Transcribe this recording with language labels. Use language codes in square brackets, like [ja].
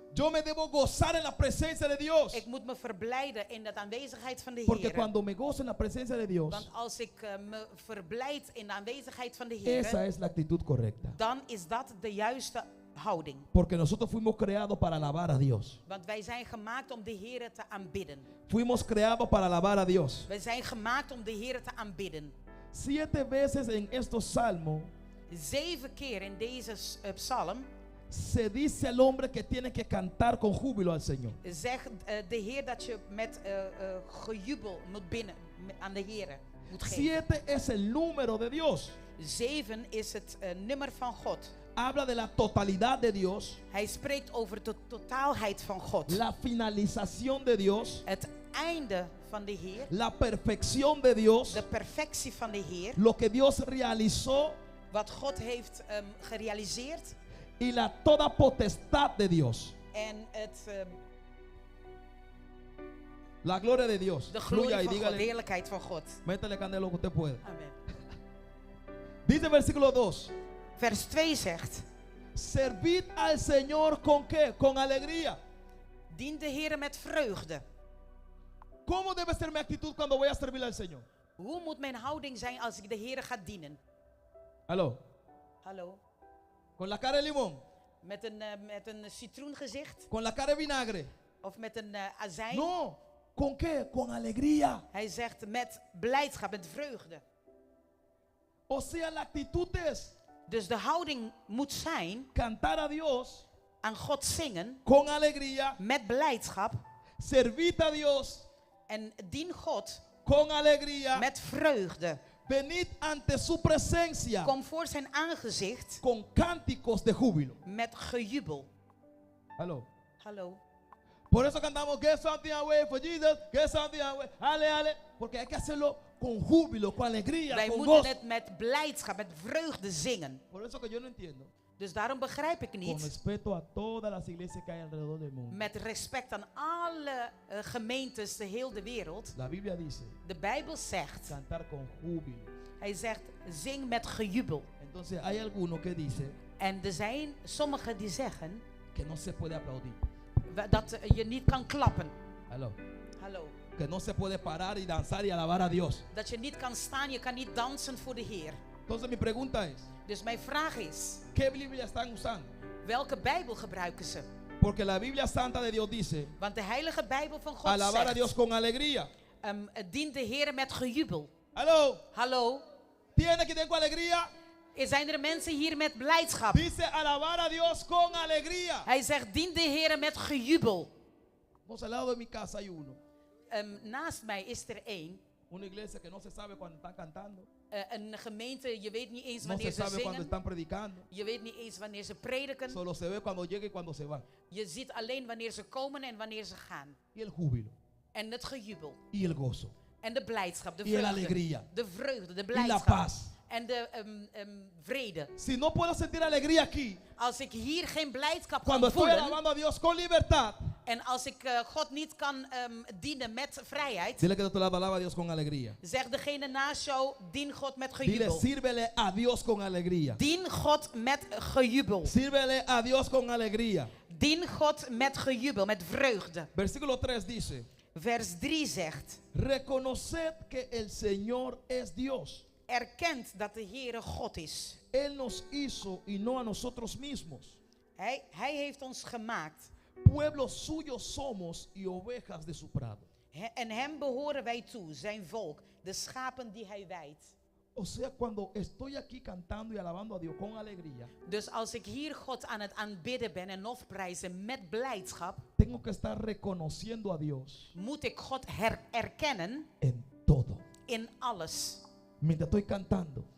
[es] Yo me debo gozar en la presencia de Dios. [nl] Ik moet me verblijden in de aanwezigheid van de [es] Porque [nl] Heer. [es] cuando me gozo en la presencia de Dios, [nl] Want als ik me verblijd in de aanwezigheid van de [es] esa [nl] Heer, [es] es la actitud correcta. [nl] dan is dat de juiste houding. [es] Porque nosotros fuimos creados para alabar a Dios. [nl] Want wij zijn gemaakt om de Heer te aanbidden. [es] Fuimos creados para alabar a Dios. [nl] Wij zijn gemaakt om de Heer te aanbidden. [es] 7 veces en estos salmos [nl] 7 keer in deze psalm [es] se dice al hombre que tiene que cantar con júbilo al Señor. [nl] zegt de Heer dat je met gejubel moet binnen aan de Heer moet geven. [es] 7 es el número de Dios. [nl] 7 is het nummer van God. [es] Habla de la totalidad de Dios, [nl] Hij spreekt over de totaalheid van God. [es] la finalización de Dios, [nl] Het einde van de Heer. [es] la perfección de Dios, [nl] De perfectie van de Heer. [es] lo que Dios realizó [nl] Wat God heeft gerealiseerd. [es] y la toda potestad de Dios. [nl] En het, [es] La gloria de Dios. [nl] de [es] Fluya [nl] glorie [es] y [nl] van God. De [es] dígale, [nl] heerlijkheid van God. [es] métele candela lo que usted puede. Amen. Dice el versículo 2. [nl] Vers 2 zegt. [es] Servid al Señor con qué? Con alegría. [nl] Dien de Heer met vreugde. [es] ¿Cómo debe ser mi actitud cuando voy a servir al Señor? [nl] Hoe moet mijn houding zijn als ik de Heer ga dienen? [es] Aló. [nl] Hallo? [es] Con la cara de limón. [nl] Met een citroengezicht? [es] Con la cara de vinagre. [nl] Of met een azijn? [es] No. ¿Con qué? Con alegría. [nl] Hij zegt met blijdschap, met vreugde. [es] O sea, la actitud es [nl] Dus de houding moet zijn [es] cantar a Dios [nl] aan God zingen [es] con alegría. [nl] met blijdschap. [es] Servid a Dios [nl] En dien God [es] con alegría. [nl] met vreugde. [es] Venid ante su presencia [nl] Kom voor zijn aangezicht [es] con cánticos de júbilo. [nl] met gejubel. [es] Aló. [nl] Hallo? [es] Por eso cantamos [en] Get something away for Jesus, get something away. Ale, ale. [es] Porque hay que hacerlo con júbilo, con alegría, [nl] Wij [es] con [nl] moeten [es] gozo. [nl] het met blijdschap, met vreugde zingen. [es] Por eso que yo no entiendo. [nl] Dus daarom begrijp ik [es] Con [nl] niet, [es] respeto a todas las iglesias que hay alrededor del mundo. [nl] met respect aan alle gemeentes de heel de wereld. [es] La Biblia dice [nl] De Bijbel zegt, [es] cantar con júbilo. [nl] hij zegt zing met gejubel. [es] Entonces hay algunos que dicen [nl] En er zijn sommigen die zeggen [es] que no se puede aplaudir. [nl] dat je niet kan klappen. [es] Aló. [nl] Hallo? [es] Que no se puede parar y danzar y alabar a Dios. [nl] Dat je niet kan staan, je kan niet dansen voor de Heer. [es] Entonces mi pregunta es, [nl] Dus mijn vraag is, [es] ¿qué Biblia están usando? [nl] welke Bijbel gebruiken ze? [es] Porque la Biblia Santa de Dios dice [nl] Want de heilige Bijbel van God [es] alabar a Dios [nl] zegt, [es] con alegría. [nl] dien de Heer met gejubel. [es] Aló. [nl] Hallo? [es] ¿Tiene que tener con alegría? [nl] Zijn er mensen hier met blijdschap? [es] Dice alabar a Dios con alegría. [nl] Hij zegt, dien de Heer met gejubel. [es] Vamos al lado de mi casa hay uno. [nl] Naast mij is er één. [es] Una iglesia que no se sabe cuando están cantando. [nl] Een gemeente, je weet niet eens [es] No [nl] wanneer [es] se sabe cuando [nl] zingen. [es] están predicando. [nl] Je weet niet eens wanneer ze prediken. [es] Solo se ve cuando llega y cuando se va. [nl] Je ziet alleen wanneer ze komen en wanneer ze gaan. [es] Y el júbilo. [nl] En het gejubel. [es] Y el gozo. [nl] En de blijdschap, de [es] Y la [nl] vreugde. [es] alegría. [nl] De vreugde, de [es] Y la [nl] blijdschap. [es] paz. [nl] En de vrede. [es] Si no puedo sentir alegría aquí, [nl] Als ik hier geen blijdschap [es] cuando [nl] kan [es] estoy [nl] voelen. [es] alabando a Dios con libertad, [nl] En als ik God niet kan dienen met vrijheid. [es] dile que de tu lado alaba a Dios con alegría. [nl] Zeg degene naast jou, dien God met [es] Dile, [nl] gejubel. [es] sírvele a Dios con alegría. [nl] Dien God met gejubel. [es] Sírvele a Dios con alegría. [nl] Dien God met gejubel, met vreugde. [es] Versículo 3 dice, [nl] Vers 3 zegt, [es] reconoced que el Señor es Dios. [nl] erkent dat de Heere God is. [es] Él nos hizo y no a nosotros mismos. [nl] Hij heeft ons gemaakt. [es] Pueblo suyo somos y ovejas de su prado. [nl] En hem behoren wij toe, zijn volk, de schapen die hij wijdt. [es] O sea, cuando estoy aquí cantando y alabando a Dios con alegría, [nl] Dus als ik hier God aan het aanbidden ben en lofprijzen met blijdschap, [es] tengo que estar reconociendo a Dios [nl] moet ik God erkennen [es] en todo. [nl] in alles. [es] Mientras estoy cantando